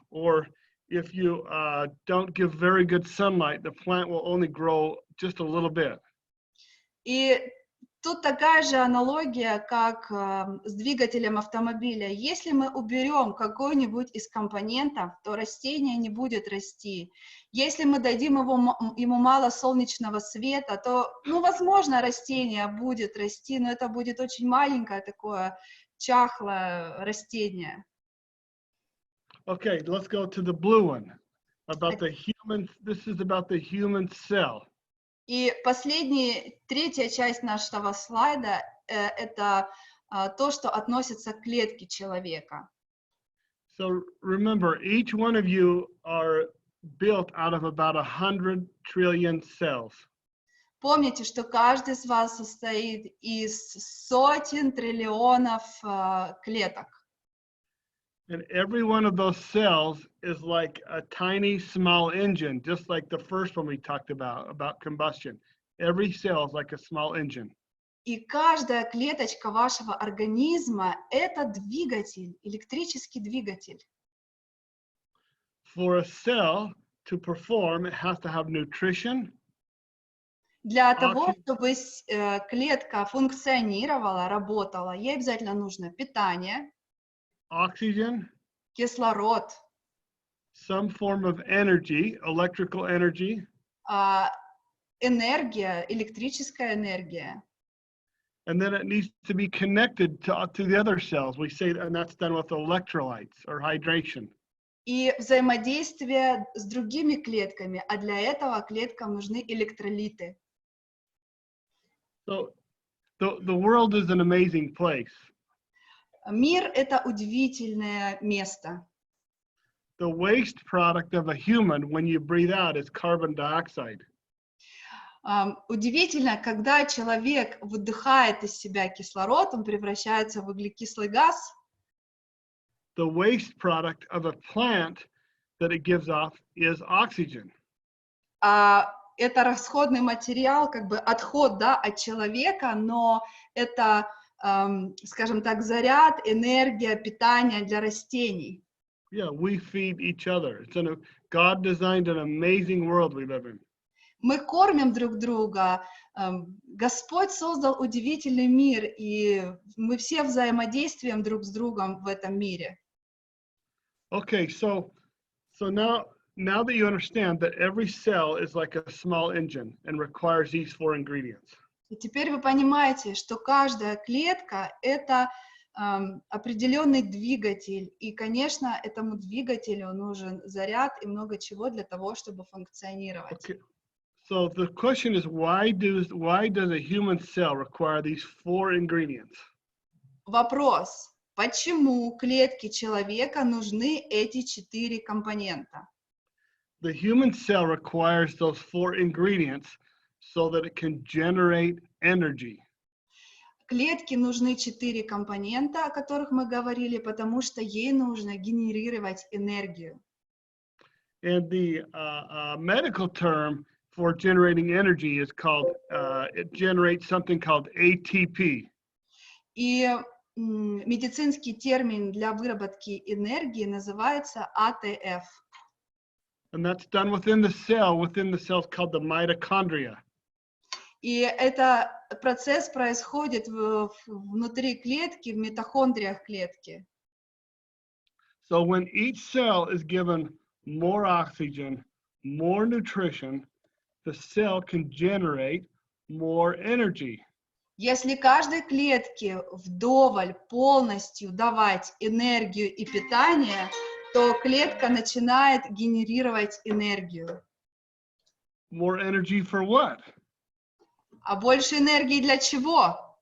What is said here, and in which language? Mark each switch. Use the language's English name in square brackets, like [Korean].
[English] Or if you don't give very good sunlight, the plant will only grow just a little bit. [Russian] И тут такая же аналогия, как с двигателем автомобиля. Если мы уберем какой-нибудь из компонентов, то растение не будет расти. Если мы дадим ему мало солнечного света, то, ну, возможно, растение будет расти, но это будет очень маленькое такое чахлое растение. [English] Okay, let's go to the blue one. About the human, this is about the human cell. [Russian] И третья часть нашего слайда это то, что относится к клетке человека. [English] So remember, each one of you are built out of about 100 trillion cells. [Russian] Помните, что каждый из вас состоит из сотен триллионов клеток. [English] And every one of those cells is like a tiny, small engine, just like the first one we talked about combustion. Every cell is like a small engine. [Russian] И каждая клеточка вашего организма – это двигатель, электрический двигатель. [English] For a cell to perform, it has to have nutrition. [Russian] Для того, чтобы клетка функционировала, работала, ей обязательно нужно питание, [English] Oxygen, [Russian] кислород, [English] some form of energy, electrical energy, [Russian] энергия, электрическая энергия. [English] and then it needs to be connected to the other cells. We say, and that's done with electrolytes or hydration. [Russian] И взаимодействие с другими клетками, а для этого клеткам нужны электролиты. [English] So the world is an amazing place. [Russian] Мир – это удивительное место. [English] The waste product of a human when you breathe out is carbon dioxide. [Russian] Удивительно, когда человек выдыхает из себя кислород, он превращается в углекислый газ. [English] The waste product of a plant that it gives off is oxygen. [Russian] Это расходный материал, как бы отход, да, от человека, но это, скажем так, заряд, энергия, питание для растений. [English] Yeah, we feed each other. God designed an amazing world we live in. [Russian] Мы кормим друг друга. Господь создал удивительный мир, и мы все взаимодействуем друг с другом в этом мире. [English] Okay, so now that you understand that every cell is like a small engine and requires these 4 ingredients. [Russian] И теперь вы понимаете, что каждая клетка – это определенный двигатель, и, конечно, этому двигателю нужен заряд и много чего для того, чтобы функционировать. [English] Okay. So the question is, why does a human cell require these 4 ingredients? [Russian] Вопрос: почему клетке человека нужны эти 4 компонента? [English] The human cell requires those 4 ingredients so that it can generate energy. [Russian] Клетке нужны 4 компонента, о которых мы говорили, потому что ей нужно генерировать энергию. [English] And the medical term for generating energy is called, it generates something called ATP. [Russian] И медицинский термин для выработки энергии называется АТФ. [English] And that's done within the cells called the mitochondria. [Russian] И этот процесс происходит внутри клетки, в митохондриях клетки. [English] So when each cell is given more oxygen, more nutrition, the cell can generate more energy. [Russian] Если каждой клетке вдоволь полностью давать энергию и питание, то клетка начинает генерировать энергию. [English] More energy for what? [Russian] А больше энергии для чего?